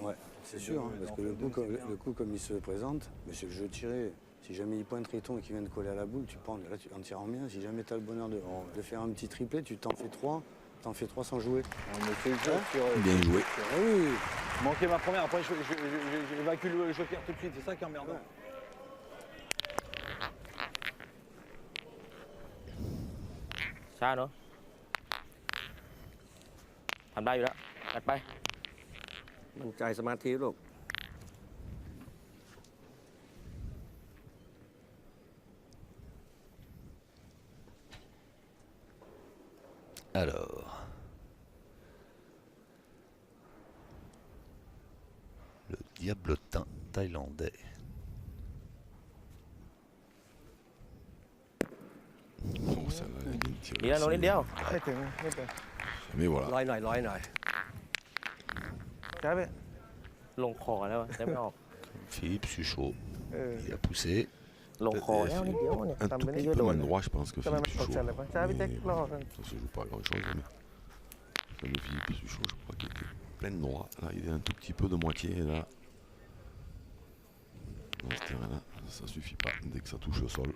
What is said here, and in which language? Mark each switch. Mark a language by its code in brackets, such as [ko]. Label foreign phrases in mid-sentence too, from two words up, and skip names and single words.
[fr] Ouais, c'est sûr, hein, parce que le coup, comme il se présente, mais c'est le jeu tiré. Si jamais il pointe Riton et qu'il vient de coller à la boule, tu prends, là, en tirant bien. Si jamais tu as le bonheur de faire un petit triplé, tu t'en fais 3. T'en fais 3 sans jouer. On me fait le jeu sur. Bien joué. Ah oui. Manquer ma première, après j'évacue le joker tout de suite, c'est ça qui est emmerdant. [th] ช้าเนาะทำได้อยู่แล้วตัดไปมั่นใจสมาธิลูก [fr] Alors, le diablotin thaïlandais. Oh, ça va, elle est bien tirée [th] ดีแล้วโน้นนิดเดียว ไม่ถึงไม่ถึง [fr] Mais voilà. [th] ร้อยหน่อยร้อยหน่อย ช้าไป ลงคอแล้วอะได้ไม่ออก [fr] Philippe Suchot, เออ il a poussé. [th] ลงคอแล้วนิดเดียวเนี่ย [fr] Un [th] ทำ [fr] tout [th] ไปได้ [fr] petit [th] เยอะ [fr] peu [th] โดน [fr] main droit, je pense que [th] ทำไม [fr] Philippe [th] มันตก [fr] Suchot. [th] ใจเลยปะช้าไปเจ๊กรอกัน [fr] Ça se joue pas à grand chose, mais le Philippe Suchot, je crois qu'il était plein de droit. Là, il est un tout petit peu de moitié. Et là, dans ce terrain-là, ça suffit pas dès que ça touche le sol.